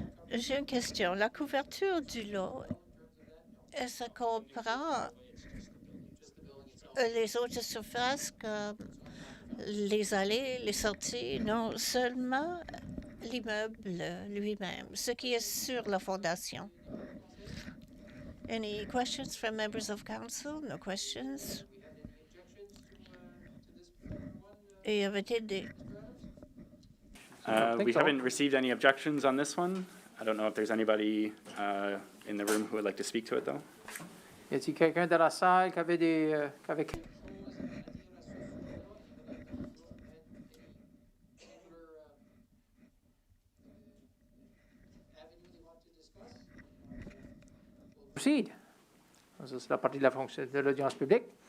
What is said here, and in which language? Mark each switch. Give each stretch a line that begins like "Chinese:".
French: J'ai une question. La couverture du lot, est-ce qu'on comprend les autres surfaces comme les allées, les sorties? Non, seulement l'immeuble lui-même, ce qui est sur la fondation.
English: Any questions from members of council? No questions?
French: Et y avait-il des...
English: We haven't received any objections on this one. I don't know if there's anybody in the room who would like to speak to it, though.
French: Y a-t-il quelqu'un dans la salle qui avait des...
English: Proceed.
French: Ça, c'est la partie de la fonction de l'audience publique.